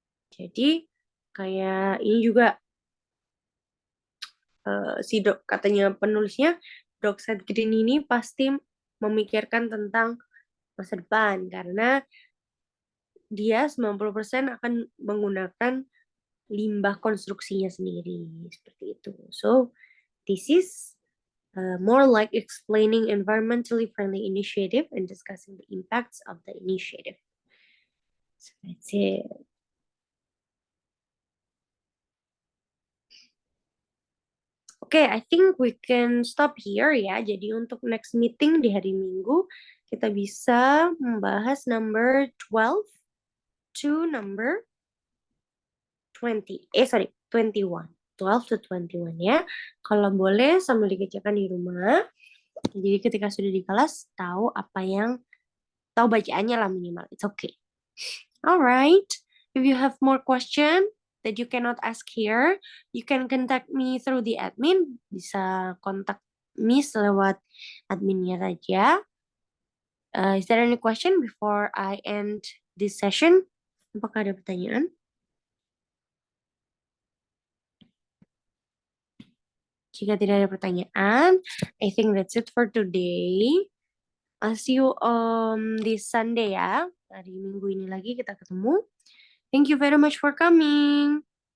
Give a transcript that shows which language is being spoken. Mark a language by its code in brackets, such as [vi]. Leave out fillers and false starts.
[id] Jadi kayak ini juga katanya penulisnya Dockside Green ini pasti memikirkan tentang masa depan karena dia 90% akan menggunakan limbah konstruksinya sendiri seperti itu. [en] So this is more like explaining environmentally friendly initiative and discussing the impacts of the initiative. So that's it. Okay, I think we can stop here ya. [id] Jadi untuk next meeting di hari Minggu, kita bisa membahas number 12 to number 21. [en] 12 to 21 ya. [id] Kalau boleh sambil dikerjakan di rumah. Jadi ketika sudah di kelas, tahu bacaannya lah minimal. It's okay. Alright. [en] If you have more question that you cannot ask here, you can contact me through the admin. [id] Bisa kontak Miss lewat adminnya saja. [en] Is there any question before I end this session? Apakah ada pertanyaan? Jika tidak ada pertanyaan, I think that's it for today. I'll see you this Sunday ya. [id] Hari Minggu ini lagi kita ketemu. [en] Thank you very much for coming.